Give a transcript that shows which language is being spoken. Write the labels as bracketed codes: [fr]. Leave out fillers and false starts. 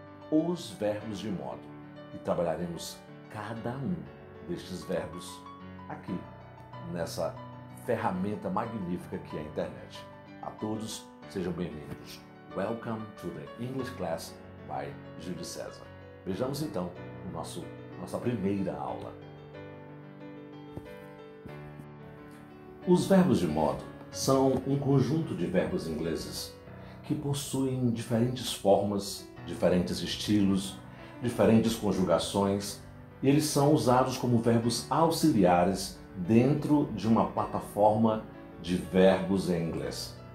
[pt] Os verbos de modo, e trabalharemos cada um destes verbos aqui, nessa ferramenta magnífica que é a internet. A todos, sejam bem-vindos. [en] Welcome to the English Class by Júlio César. [pt] Vejamos então nossa primeira aula. Os verbos de modo são um conjunto de verbos ingleses que possuem diferentes formas, diferentes estilos, diferentes conjugações, e eles são usados como verbos auxiliares dentro de uma plataforma de verbos em inglês.